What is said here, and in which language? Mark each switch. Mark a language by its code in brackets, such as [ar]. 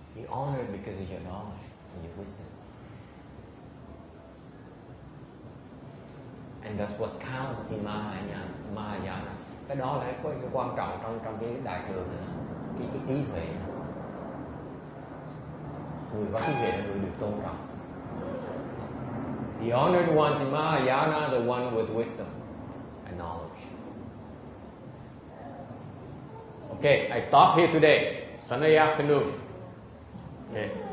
[en] honored because of your knowledge and your wisdom. And that's what counts in Mahayana. [vi] Cái đó là cái quan trọng trong cái đại thừa này, cái trí huệ. Người có trí huệ là người được tôn trọng. [en] The honored ones in Mahayana are the one with wisdom and knowledge. Okay, I stop here today. Sunday afternoon. Okay.